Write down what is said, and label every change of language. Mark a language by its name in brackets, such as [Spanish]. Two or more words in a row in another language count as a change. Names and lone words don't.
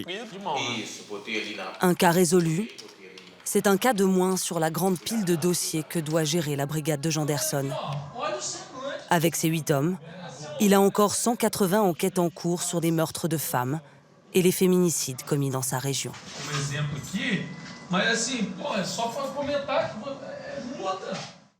[French] Un cas résolu, c'est un cas de moins sur la grande pile de dossiers que doit gérer la brigade de Janderson. Avec ses 8 hommes, il a encore 180 enquêtes en cours sur des meurtres de femmes et les féminicides commis dans sa région. [Portuguese] Exemplo aqui, mas assim, pô, é só comentar que muda.